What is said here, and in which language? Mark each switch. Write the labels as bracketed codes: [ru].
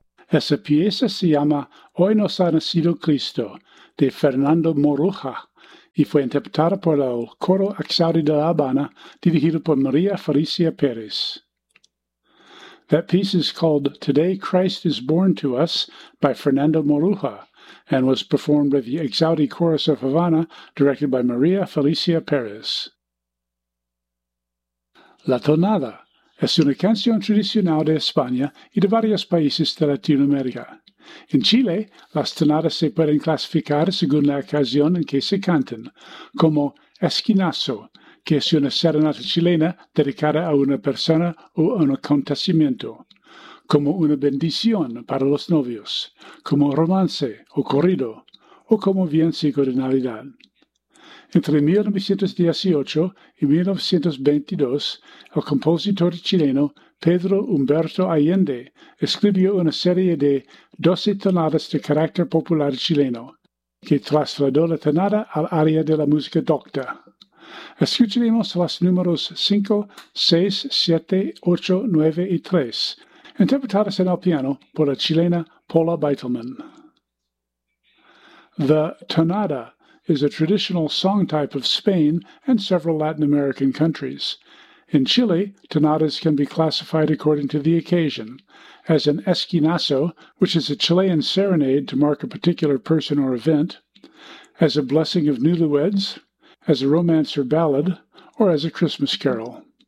[es] Esa pieza se llama Hoy nos ha nacido Cristo, de Fernando Moruja, y fue interpretada por el Coro Axauri de La Habana, dirigido por María Felicia Pérez. [en] That piece is called Today Christ is Born to Us by Fernando Moruja, and was performed with the Axauri Chorus of Havana, directed by María Felicia Pérez. [es] La Tonada es una canción tradicional de España y de varios países de Latinoamérica. En Chile, las tonadas se pueden clasificar según la ocasión en que se canten, como esquinazo, que es una serenata chilena dedicada a una persona o a un acontecimiento, como una bendición para los novios, como romance o corrido, o como villancico de Navidad. Entre 1918 y 1922, el compositor chileno Pedro Humberto Allende escribió una serie de 12 tonadas de carácter popular chileno, que trasladó la tonada al área de la música docta. Escucharemos los números 5, 6, 7, 8, 9 y 3, interpretadas en el piano por la chilena Paula Beitelman. [en] The Tonada is a traditional song type of Spain and several Latin American countries. In Chile, tonadas can be classified according to the occasion, as an esquinazo, which is a Chilean serenade to mark a particular person or event, as a blessing of newlyweds, as a romance or ballad, or as a Christmas carol.